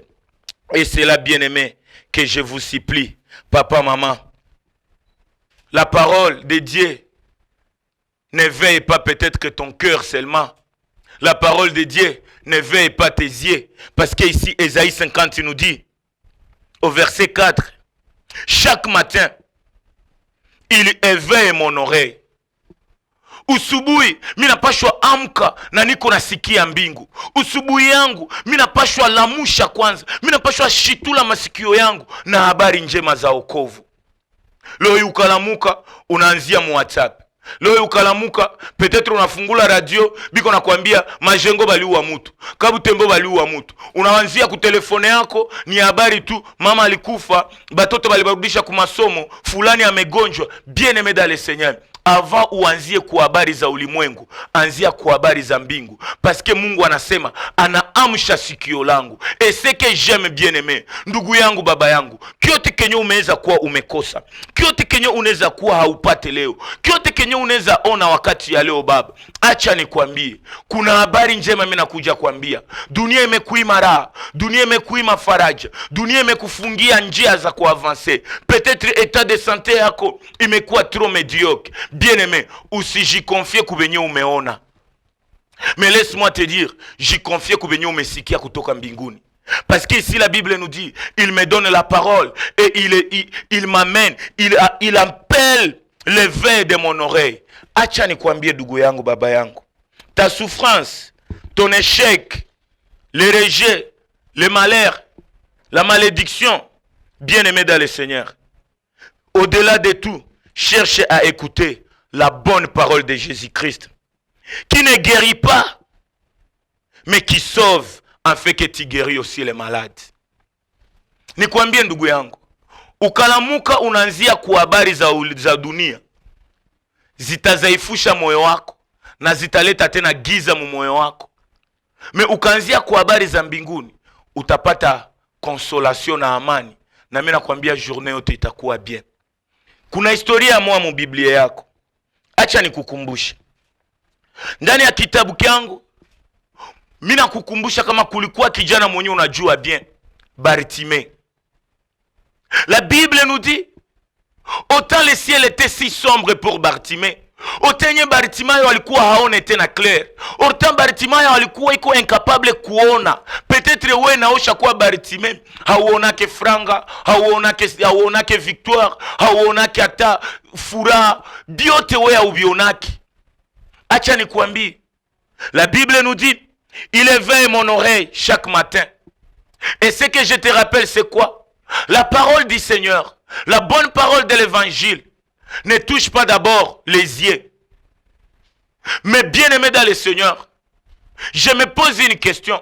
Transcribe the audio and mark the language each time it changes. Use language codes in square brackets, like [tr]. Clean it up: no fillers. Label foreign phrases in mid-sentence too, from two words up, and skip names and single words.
[fr] Et c'est là, bien aimé, que je vous supplie, papa, maman, la parole de Dieu n'éveille pas peut-être que ton cœur seulement. La parole de Dieu n'éveille pas tes yeux, parce qu'ici Ésaïe 50 nous dit au verset 4, chaque matin il éveille mon oreille. [sw] Usubuhi mina pashwa amka na niko nasikia mbingu. Usubuhi yangu mina pashwa lamusha kwanza, mina pashwa shitula masikio yangu na habari njema za wokovu. Leo ukalamuka unaanzia mu WhatsApp. Leo ukalamuka peut-être unafungula radio biko nakwambia Majengo baliua mtu, Kabutembo baliua mtu. Unaanzia ku telefone yako ni habari tu, mama alikufa, batoto balibarudisha ku masomo, fulani amegonjwa. [fr] Bien-aimé dans le Seigneur, [sw] avant uanzie ku habari za ulimwengu, anzia ku habari za mbingu, [fr] parce que [sw] Mungu anasema anaamsha sikio langu. [fr] Et c'est que j'aime bien-aimé, [sw] ndugu yangu, baba yangu, kyote kenye umeweza kuwa umekosa, kyote kenye unaweza kuwa haupate leo, kyote kenye unaweza ona wakati ya leo, baba, acha nikwambie, kuna habari njema mimi nakuja kuambia. Dunia imekuima raha, dunia imekuima faraja, dunia imekufungia njia za kuavancer. [fr] Peut-être état de santé [sw] yako imekuwa [fr] trop médiocre. Bien-aimé, [sw] usijikonfie kubenye umeona. [fr] Mais laisse-moi te dire, j'y confie [sw] kubenye umesikia kutoka mbinguni. [fr] Parce que ici la Bible nous dit, il me donne la parole et il m'amène, il appelle l'éveil de mon oreille. [sw] Acha nikwambie ndugu yangu, baba yangu, [fr] ta souffrance, ton échec, le rejet, le malheur, la malédiction, bien-aimé dans le Seigneur, au-delà de tout, cherche à écouter la bonne parole de Jésus-Christ, qui ne guérit pas, mais qui sauve, en fait que tu guéris aussi les malades. [sw] Nikwambie ndugu yangu, ukalamuka unaanzia kwa habari za dunia, zitazaifusha moyo wako na zitaleta tena giza mu moyo wako. Me ukaanzia kwa habari za mbinguni, utapata consolation na amani, na mimi nakwambia journée yote itakuwa bien. Kuna historia moja mu Biblia yako, acha nikukumbushe. Ndani ya kitabu kyangu mimi nakukumbusha kama kulikuwa kijana mwenye unajua bien, Bartimée. [fr] La Bible nous dit, autant le ciel était si sombre pour Bartimée, autant Bartimée [sw] alikuwa haone tena [fr] clair, autant Bartimée [sw] alikuwa iko incapable kuona. Peut-être wewe naosha kwa Bartimée hauonake franga, hauonake victoire, hauonake hata furaha, biote wewe haubionaki. Acha nikwambie, [fr] la Bible nous dit, il éveille mon oreille chaque matin. Et ce que je te rappelle, c'est quoi? La parole du Seigneur, la bonne parole de l'évangile, ne touche pas d'abord les yeux. Mais bien aimé dans le Seigneur, je me pose une question.